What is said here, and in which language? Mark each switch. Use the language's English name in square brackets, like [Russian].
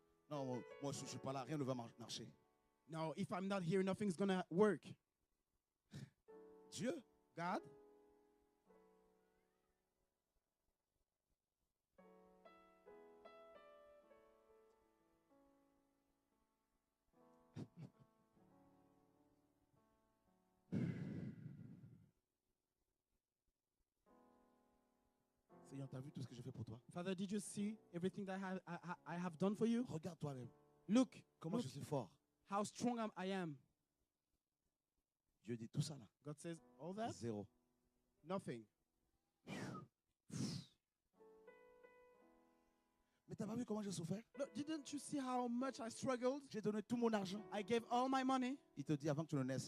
[French] Non, moi, je ne suis pas là. Rien ne va marcher. [English] No, if I'm not here, nothing's going to work. [French] Dieu, [English] God, [French] Seigneur, tu as vu tout ce que j'ai fait pour toi? [English] Father, did you see everything that I have done for you? [French] Regarde toi-même. [English] Look, [French] Comment [English] look [French] je suis fort. [English] how strong I am. [French] Dieu dit tout ça là. [English] God says, all that? [French] Zéro. [English] Nothing. [French] Mais tu n'as pas vu comment j'ai souffert? [English] Look, didn't you see how much I struggled? [French] J'ai donné tout mon argent. [English] I gave all my money. [French] Il te dit avant que tu ne naisses,